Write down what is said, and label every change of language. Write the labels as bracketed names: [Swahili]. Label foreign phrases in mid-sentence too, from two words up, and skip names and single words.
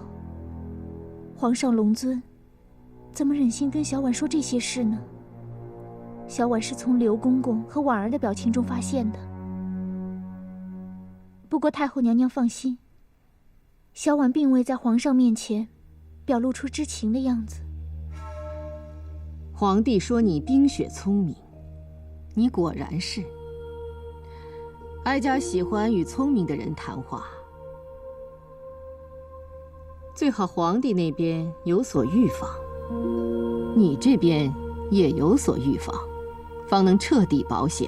[Chinese] 皇上龍尊怎麼忍心跟小婉說這些事呢？小婉是從劉公公和婉兒的表情中發現的。不過太后娘娘放心，小婉並未在皇上面前表露出知情的樣子。皇帝說你冰雪聰明，你果然是。哀家喜歡與聰明的人談話，最好皇帝那邊有所預防，你這邊也有所預防，方能徹底保險。